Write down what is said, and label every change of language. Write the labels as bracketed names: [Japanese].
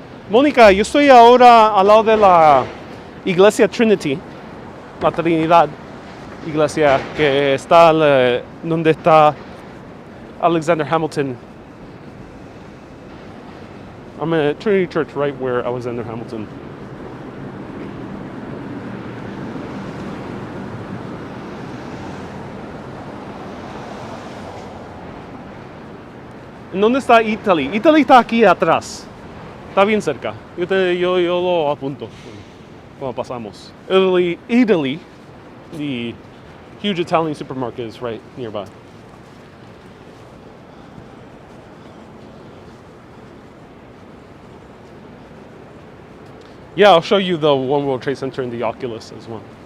[Spanish] Mónica, yo estoy ahora al lado de la Iglesia Trinity, la Trinidad. Iglesia que está donde está Alexander Hamilton. [English] I'm at Trinity Church right where Alexander Hamilton. [Spanish] ¿En dónde está Italy? Italy está aquí atrás. Está bien cerca. Yo lo apunto cuando pasamos. [English] Italy, the huge Italian supermarket is right nearby. Yeah, I'll show you the One World Trade Center and the Oculus as well.